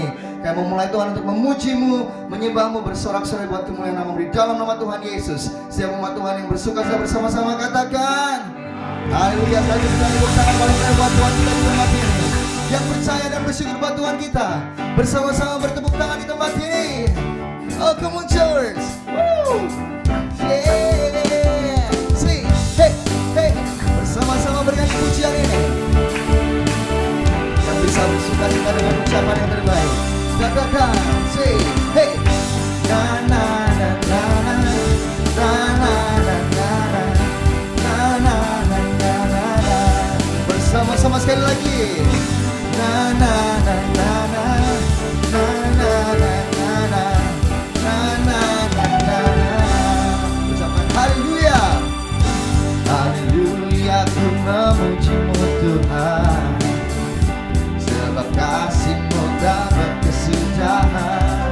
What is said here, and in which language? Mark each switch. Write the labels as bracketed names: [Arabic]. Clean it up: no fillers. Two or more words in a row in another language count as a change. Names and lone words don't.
[Indonesian] Kami mau mulai Tuhan untuk memuji-Mu, menyembah-Mu, bersorak-sorai buat kemuliaan nama-Mu di dalam nama Tuhan Yesus. Setiap umat Tuhan yang bersuka cita bersama-sama katakan haleluya. Sekali kita tepuk tangan paling lebar buat Tuhan kita di tempat ini. Yang percaya dan bersyukur buat Tuhan kita, bersama-sama bertepuk tangan di tempat ini. [English] Oh, come on church. Woo! Yeah. Sing. Hey, hey. [Indonesian] Bersama-sama berikan pujian ini. Yang bisa bersuka cita dengan ucapan yang terbaik, katakan, say, hey. Na na na na na na na na na na na na na na. Bersama-sama sekali lagi. Na na na na na na na na na na na na na. Ucapkan haleluya. Haleluya, ku memuji-Mu Tuhan, sebab kasih-Mu dapat kesudahan.